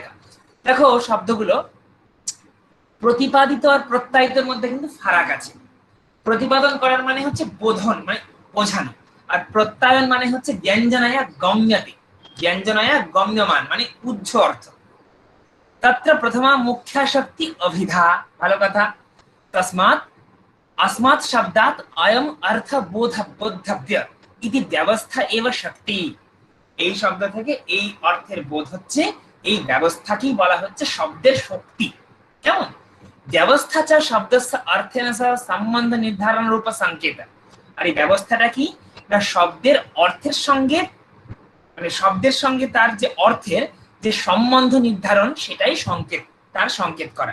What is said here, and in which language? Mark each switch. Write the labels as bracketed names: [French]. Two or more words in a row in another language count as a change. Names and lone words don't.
[Bangla] দেখো শব্দগুলো প্রতিপাদিত আর প্রত্যায়িতের মধ্যে কিন্তু ফারাক আছে। প্রতিপাদন করার মানে হচ্ছে বোধন, মানে বোঝানো, আর প্রত্যয়ন মানে হচ্ছে [Sanskrit] ব্যঞ্জনায়া গম্যতে, ব্যঞ্জনায়া গম্যমান [Bangla] মানে উজ্জ অর্থ। [Sanskrit] তত্র প্রথমা মুখ্যা শক্তি অভিধা, [Bangla] ভালো কথা। [Sanskrit] তস্মাৎ अस्मात् शब्दात् अयम अर्थ बोधव्य इति व्यवस्था एव शक्ति। [Bangla] এই শব্দ থেকে এই অর্থের বোধ হচ্ছে, এই ব্যবস্থাকেই বলা হচ্ছে শব্দের শক্তি। কেমন? [Sanskrit] ব্যবস্থা চা শব্দস্য অর্থেন সহ সম্বন্ধ নির্ধারণ রূপ সংকেত। [Bangla] আর এই ব্যবস্থাটা কি না, শব্দের অর্থের সঙ্গে মানে শব্দের সঙ্গে তার যে অর্থের যে সম্বন্ধ নির্ধারণ সেটাই সংকেত, তার সংকেত করা।